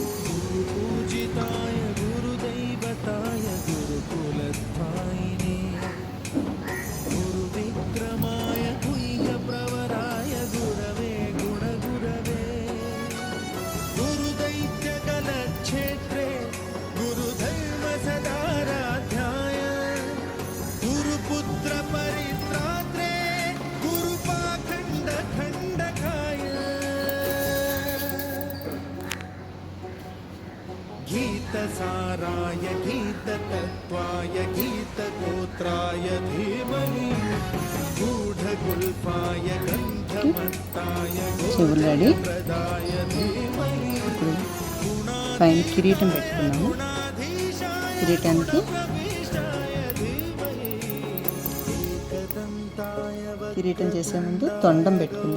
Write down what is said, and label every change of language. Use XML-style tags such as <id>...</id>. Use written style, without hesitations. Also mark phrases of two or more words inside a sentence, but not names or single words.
<sa>పూజితాయ గురుదైవతాయ గురుకులస్థాయినే గురువిక్రమాయ గుహ్య ప్రవరాయ గురవే గుణగురవే గురుదైత్యకలక్షేత్రే గురుధైవ సదారాధ్యాయ గురుపుత్ర పరిత్రాత్రే గురుపాఖండ ఖండకాయ गीतसाराय गीततत्त्वाय गीतगोत्राय धीमहि गूढगुल्फाय गन्ध</sa> <te>ఓకే, చెవులు రెడీ. ఇప్పుడు పైన కిరీటం పెట్టుకున్నాము. కిరీటానికి కిరీటం చేసే ముందు తొండం పెట్టుకుందాం.</te>